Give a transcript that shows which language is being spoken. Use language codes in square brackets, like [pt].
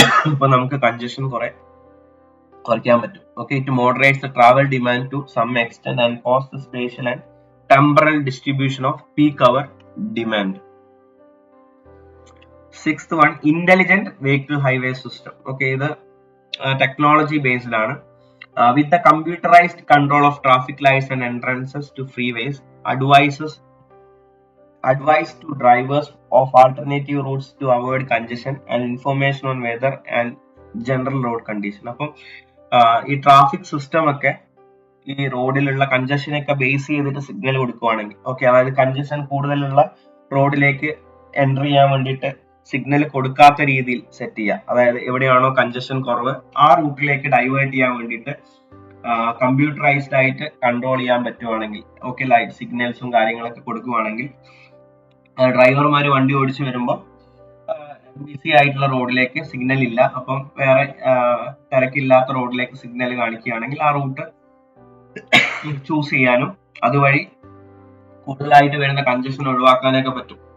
[ml] ഇപ്പൊ നമുക്ക് കൺജഷൻ കുറയ്ക്കാൻ പറ്റും. [en] Okay, it moderates the travel demand to some extent and cost the spatial and temporal distribution of peak hour demand. Sixth one, intelligent vehicle highway system. [ml] Okay, ഇത് technology based ആണ്. [en] With the computerized control of traffic lights and entrances to freeways, advice to drivers of alternative routes to avoid congestion and information on weather and general road condition. [ml] അപ്പം ഈ traffic system ഒക്കെ ഈ റോഡിലുള്ള കൺജഷനൊക്കെ base ചെയ്തിട്ട് signal കൊടുക്കുവാണെങ്കിൽ, okay, അതായത് congestion കൂടുതലുള്ള റോഡിലേക്ക് എൻ്റർ ചെയ്യാൻ വേണ്ടിയിട്ട് സിഗ്നൽ കൊടുക്കാത്ത രീതിയിൽ സെറ്റ് ചെയ്യുക. അതായത് എവിടെയാണോ കൺജഷൻ കുറവ് ആ റൂട്ടിലേക്ക് ഡൈവേർട്ട് ചെയ്യാൻ വേണ്ടിയിട്ട് കമ്പ്യൂട്ടറൈസ്ഡ് ആയിട്ട് കൺട്രോൾ ചെയ്യാൻ പറ്റുവാണെങ്കിൽ, ഓക്കെ, ലൈറ്റ് സിഗ്നൽസും കാര്യങ്ങളൊക്കെ കൊടുക്കുവാണെങ്കിൽ ഡ്രൈവർമാർ വണ്ടി ഓടിച്ചു വരുമ്പോൾ ബിസി ആയിട്ടുള്ള റോഡിലേക്ക് സിഗ്നൽ ഇല്ല, അപ്പം വേറെ തിരക്കില്ലാത്ത റോഡിലേക്ക് സിഗ്നൽ കാണിക്കുകയാണെങ്കിൽ ആ റൂട്ട് ചൂസ് ചെയ്യാനും അതുവഴി കൂടുതലായിട്ട് വരുന്ന കൺജഷൻ ഒഴിവാക്കാനൊക്കെ പറ്റും.